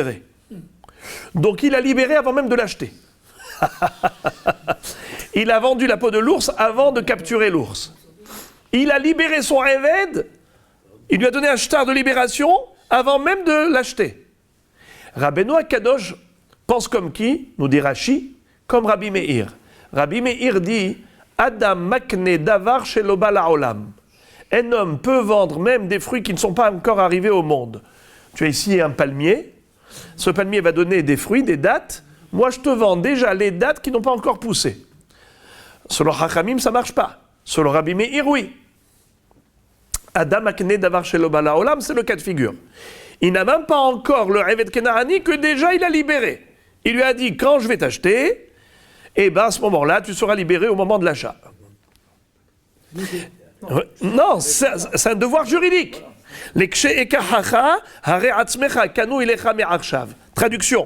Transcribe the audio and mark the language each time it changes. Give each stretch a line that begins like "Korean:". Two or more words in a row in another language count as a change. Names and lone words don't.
French: » Donc, il a libéré avant même de l'acheter. Il a vendu la peau de l'ours avant de capturer l'ours. Il a libéré son Eved, il lui a donné un shtar de libération avant même de l'acheter. Rabbeinu Akadosh pense comme qui? Nous dit Rashi, comme Rabbi Meir. Rabbi Meir dit
Hebrew: אדם מקנה דבר שלא בא לעולם.
French: un homme peut vendre même des fruits qui ne sont pas encore arrivés au monde. Tu as ici un palmier, ce palmier va donner des fruits, des dattes. Moi, je te vends déjà les dattes qui n'ont pas encore poussé. Selon Hachamim, ça ne marche pas. Selon Rabbi Meir, oui.
Hebrew: אדם מקנה דבר שלא בא לעולם,
French: c'est le cas de figure. Il n'a même pas encore le
Hebrew: עבד כנעני
French: que déjà il a libéré. Il lui a dit, quand je vais t'acheter, et ben à ce moment-là, tu seras libéré au moment de l'achat. Non, c'est un devoir juridique. Traduction.